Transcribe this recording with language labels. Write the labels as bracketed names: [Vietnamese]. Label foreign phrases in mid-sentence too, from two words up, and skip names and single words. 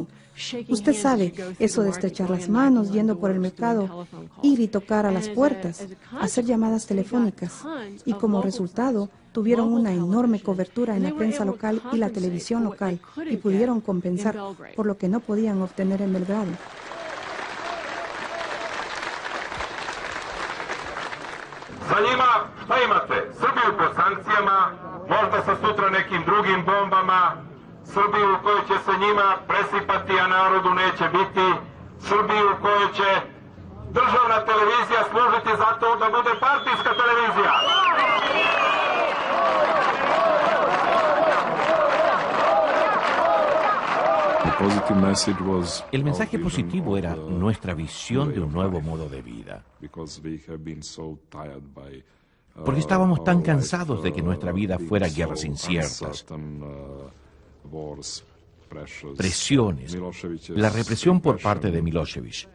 [Spanish] Usted sabe, eso de estrechar las manos, yendo por el mercado, ir y tocar a las puertas, hacer llamadas telefónicas. Y como resultado, tuvieron una enorme cobertura en la prensa local y la televisión local y pudieron compensar por lo que no podían obtener en Belgrado. [Serbian] Za njima, šta imate? Srbiju pod sankcijama, možda sa sutra nekim drugim bombama, Srbiju u kojoj će se njima presipati, a narodu neće biti, Srbiju u kojoj će državna televizija služiti za to da bude partijska televizija. [Spanish] El mensaje positivo era nuestra visión de un nuevo modo de vida. Porque estábamos tan cansados de que nuestra vida fuera guerras inciertas, presiones, la represión por parte de Milošević.